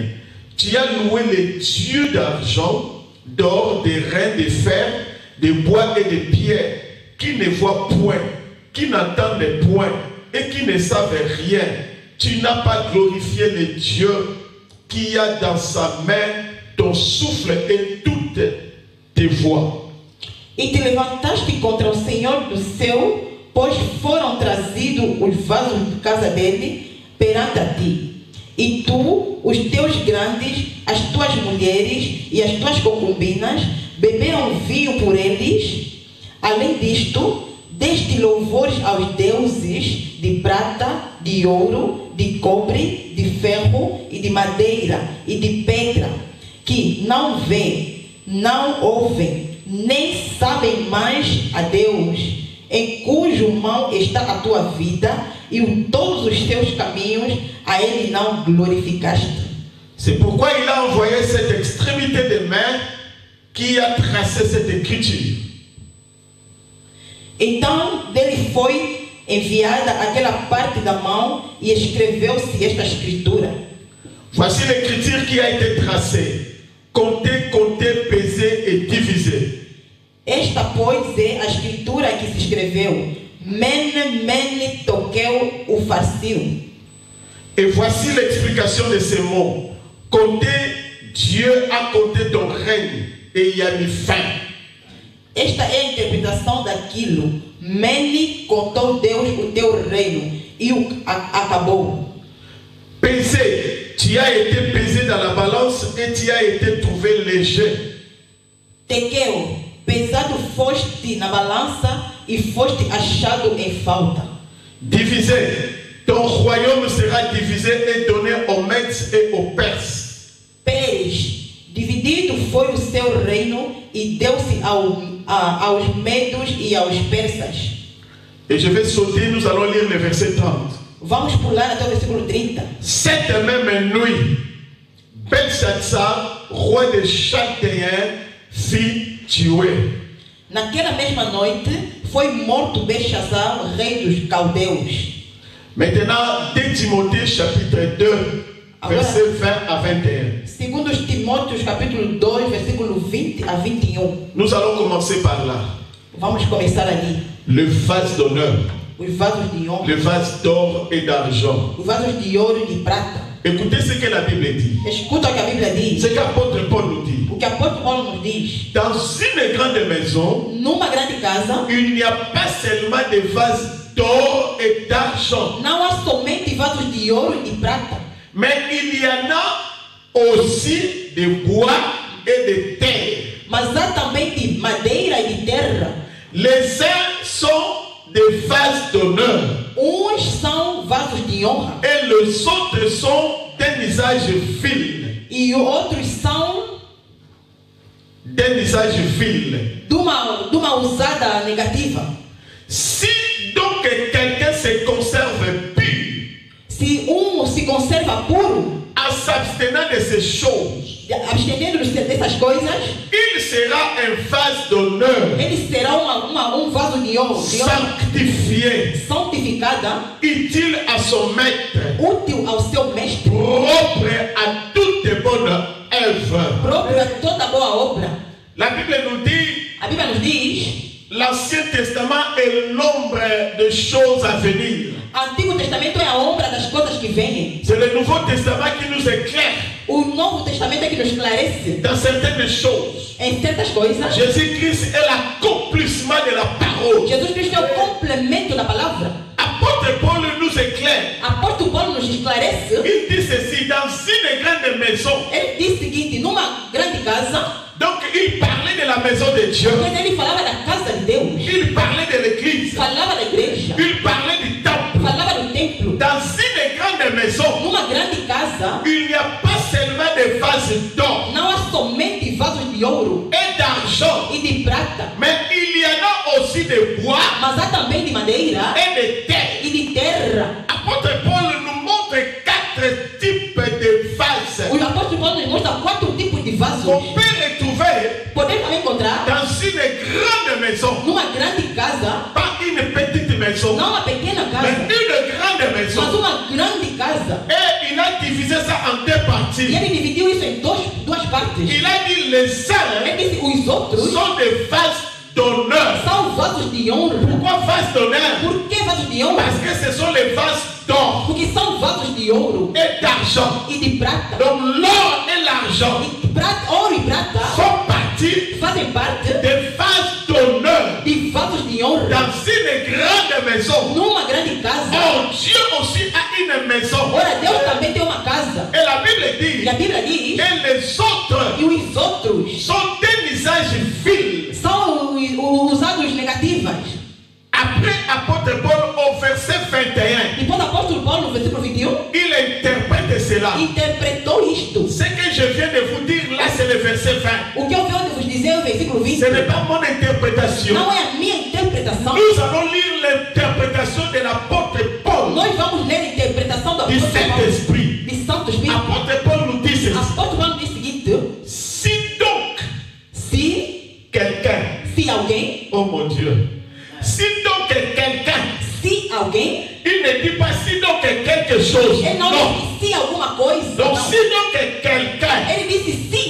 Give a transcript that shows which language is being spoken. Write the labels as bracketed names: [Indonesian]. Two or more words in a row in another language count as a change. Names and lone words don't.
[French] Tu as loué les dieux d'argent, d'or, d'airain, de fer, de bois et de pierre, qui ne voient point, qui n'entendent point et qui ne savent rien. Tu n'as pas glorifié le Dieu qui a dans sa main ton souffle et toutes tes voix. [Portuguese] E te levantaste contra o Senhor do céu, pois foram trazidos os vasos de casa dele perante a ti. E tu, os teus grandes, as tuas mulheres e as tuas concubinas, beberam vinho por eles. Além disto, deste louvores aos deuses de prata, de ouro, de cobre, de ferro e de madeira e de pedra, que não veem, não ouvem, nem sabem mais a Deus, em cujo mão está a tua vida, e todos os teus caminhos a Ele não glorificaste. [French] C'est pourquoi il a envoyé cette extrémité des mains qui a tracé cette écriture. [Portuguese] Então dele foi enviada aquela parte da mão e escreveu-se esta escritura. [French] Voici l'écriture qui a été tracée. Compter, compter, peser et diviser. [Portuguese] Esta, pois, é a escritura que se escreveu. Mene, mene, toqueu, o farciu. [French] Et voici l'explication de ces mots. Compter, Dieu a compté ton règne et y a mis fin. [Portuguese] Esta é a interpretação daquilo. Mene, contou Deus o teu reino e acabou. [French] Peser, tu as été pesé dans la balance et tu as été trouvé léger. [Portuguese] Tequeu, pesado foste na balança e foste achado em falta. [French] Diviser, ton royaume sera divisé et donné aux Mèdes et aux Perses. [Portuguese] Pérez, dividido foi o seu reino e deu-se aos medos e aos persas. [French] Et je vais sauter, nous allons lire le verset 30. [Portuguese] Vamos pular até o versículo 30. [French] Cette même nuit, Belshazzar, roi des Chaldéens, fut tué. [Portuguese] Naquela mesma noite foi morto Belshazzar, rei dos caldeus. [French] Maintenant, 2 Timothée chapitre 2, verset 20 à 21. [Portuguese] Segundo Timóteos capítulo 2, versículo 20 a 21. [French] Nous allons commencer par là. [Portuguese] Vamos começar ali. [French] Le vase d'honneur, [Portuguese] Os vasos de honra, [French] le vase d'or et d'argent. [Portuguese] os vasos de ouro e de prata. [French] Écoutez ce que la Bible dit. [Portuguese] Escuta o que a Bíblia diz. [French] Ce qu'apôtre Paul nous dit. [Portuguese] O que o apóstolo Paulo nos diz. [French] Dans une grande maison, [Portuguese] Numa grande casa, [French] il n'y a pas seulement des vases d'or et d'argent, [Portuguese] não há somente vasos de ouro e de prata, [French] mais il y en a aussi de bois et de terre. [Portuguese] mas há também de madeira e de terra. [French] Les uns sont des vases d'honneur [Portuguese] Uns são vasos de honra [French] et les autres sont d'un usage vil. [Portuguese] e outros são [French] D'un usage vil. [Portuguese] de uma usada negativa. [French] Si donc quelqu'un se conserve pur [Portuguese] Se se conserva puro, [French] en s'abstenant de ces choses, [Portuguese] abstendendo-se dessas coisas, [French] il sera un vase d'honneur, [Portuguese] ele será vaso de honra, [French] sanctifié, [Portuguese] santificada, [French] utile à son maître, [Portuguese] útil ao seu mestre, [French] propre à toute bonne œuvre. [Portuguese] próprio a toda boa obra. [French] La Bible nous dit, [Portuguese] A Bíblia nos diz, [French] l'Ancien Testament est l'ombre des choses à venir. [Portuguese] Antigo Testamento é a ombra das coisas que vêm. [French] C'est le Nouveau Testament qui nous éclaire [Portuguese] O Novo Testamento é que nos esclarece [French] dans certaines choses. [Portuguese] em certas coisas. [French] Jésus-Christ est l'accomplissement de la parole. [Portuguese] Jesus Cristo é o complemento da palavra. [French] Apôtre Paul nous éclaire. [Portuguese] Apóstolo Paulo nos esclarece. [French] Il dit ceci, dans une grande maison. [Portuguese] Ele diz o seguinte, numa grande casa, [French] Donc il parlait de la maison de Dieu. [Portuguese] pois ele falava da casa de Deus, [French] Il parlait de l'église. [Portuguese] falava da igreja, [French] Il parlait du temple. [Portuguese] falava do templo. [French] Dans une grande maison, [Portuguese] Numa grande casa, [French] il n'y a pas seulement des vases d'or [Portuguese] não há somente vasos de ouro [French] et d'argent, [Portuguese] e de prata, [French] mais il y en a aussi de bois [Portuguese] mas há também de madeira [French] et de terre. [Portuguese] e de terra. [French] Apôtre Paul nous montre 4 types de vases [Portuguese] O apóstolo Paulo nos mostra 4 tipos de vasos. [French] qu'on peut retrouver [Portuguese] Podemos também encontrar [French] dans une grande maison. [Portuguese] numa grande casa, [French] Pas une petite maison, [Portuguese] não uma pequena [French] mais [Portuguese] casa, [French] une grande [Portuguese] mas [French] maison. [Portuguese] uma grande casa. [French] Et il a divisé ça en 2 [Portuguese] E [French] parties. [Portuguese] ele dividiu isso em duas partes. [French] Il a dit les uns [Portuguese] Ele disse os outros [French] sont des vases d'honneur. [Portuguese] são vasos de honra. [French] Pourquoi vases d'honneur? [Portuguese] Por que vasos de honra? [French] Parce que ce sont les vases d'or [Portuguese] Porque são vasos de ouro [French] et d'argent. [Portuguese] e de prata. [French] Donc l'or et l'argent [Portuguese] Ouro e prata [French] font partie [Portuguese] fazem parte [French] des vases d'honneur. [Portuguese] de vasos de honra. [French] Dans une grande maison, [Portuguese] Numa grande casa. [French] oh, Dieu aussi a une maison. [Portuguese] Ora, Deus também tem uma casa. [French] Et la Bible dit, [Portuguese] E a Bíblia diz, [French] et les autres [Portuguese] e os outros [French] sont d'un usage vil. [Portuguese] são usados negativas. [French] Après apôtre Paul au verset 21, [Portuguese] Depois o apóstolo Paulo, no versículo 21, [French] il interprète cela. [Portuguese] interpretou isto. [French] Ce que je viens de vous dire là, c'est le verset 20. [Portuguese] O que eu venho de vos dizer é o versículo 20. [French] Ce n'est pas mon interprétation. [Portuguese] Não é a minha interpretação. [French] Nous allons lire l'interprétation de l'apôtre Paul [Portuguese] Nós vamos ler a interpretação do [French] du [Portuguese] apóstolo Paulo, [French] Saint-Esprit. [Portuguese] de Santo Espírito. [French] Apôtre Paul nous dit ceci. [Portuguese] Apóstolo Paulo diz o seguinte: [French] Si donc [Portuguese] se [French] quelqu'un, [Portuguese] alguém, [French] oh mon Dieu, si donc quelqu'un, [Portuguese] se alguém, [French] il ne dit pas si donc quelque chose. [Portuguese] ele não [French] Non. [Portuguese] disse se alguma coisa. [French] Donc [Portuguese] Não. [French] si donc quelqu'un, [Portuguese] Ele disse se